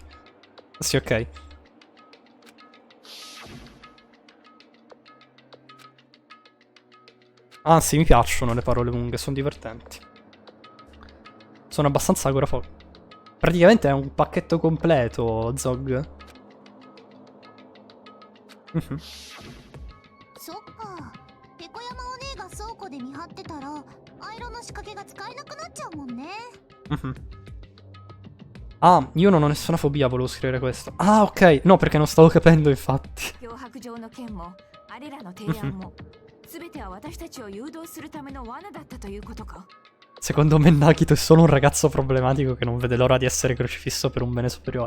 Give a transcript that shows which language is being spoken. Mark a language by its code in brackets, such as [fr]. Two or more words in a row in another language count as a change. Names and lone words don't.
[it] Sì, ok. Anzi, mi piacciono le parole lunghe, sono divertenti. Sono abbastanza agorafobico. Praticamente è un pacchetto completo, Zog. [ja] そっか。ペコ山お姉が倉庫で見張ってたら、アイロンの仕掛けが使えなくなっちゃうもんね。 [it] Ah, io non ho nessuna fobia, volevo scrivere questo. Ah, ok. No, perché non stavo capendo, infatti. Secondo me Nagito è solo un ragazzo problematico che non vede l'ora di essere crocifisso per un bene superiore.